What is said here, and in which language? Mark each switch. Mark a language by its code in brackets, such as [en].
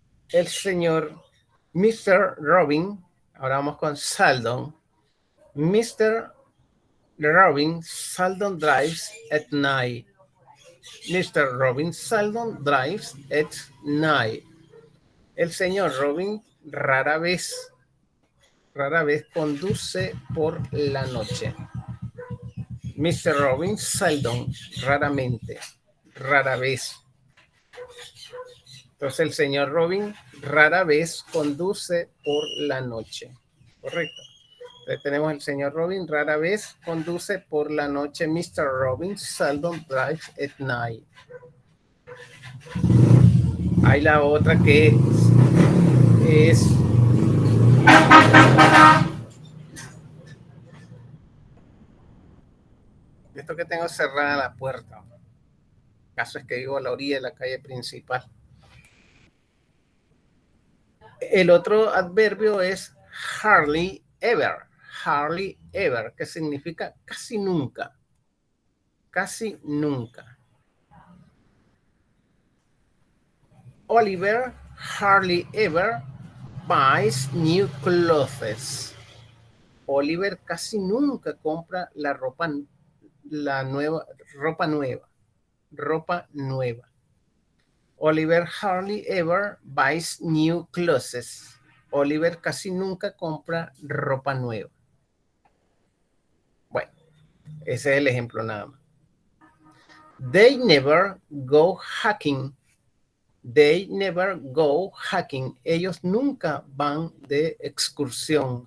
[es] El señor Mr. Robin, ahora vamos con Saldon. [en] Mr. Robin seldom drives at night. Mr. Robin seldom drives at night. [es] El señor Robin rara vez conduce por la noche. Mr. Robin seldom, raramente, rara vez. Entonces el señor Robin rara vez conduce por la noche. Correcto. Entonces tenemos el señor Robin rara vez conduce por la noche. [en] Mr. Robin seldom drives at night. [es] Hay la otra que es esto que tengo cerrada la puerta. El caso es que vivo a la orilla de la calle principal. El otro adverbio es hardly ever. Hardly ever, que significa casi nunca. Casi nunca. [en] Oliver hardly ever buys new clothes. [es] Oliver casi nunca compra ropa nueva. [en] Oliver hardly ever buys new clothes. [es] Oliver casi nunca compra ropa nueva. Bueno, ese es el ejemplo nada más. [en] They never go hacking. They never go hacking. [es] Ellos nunca van de excursión.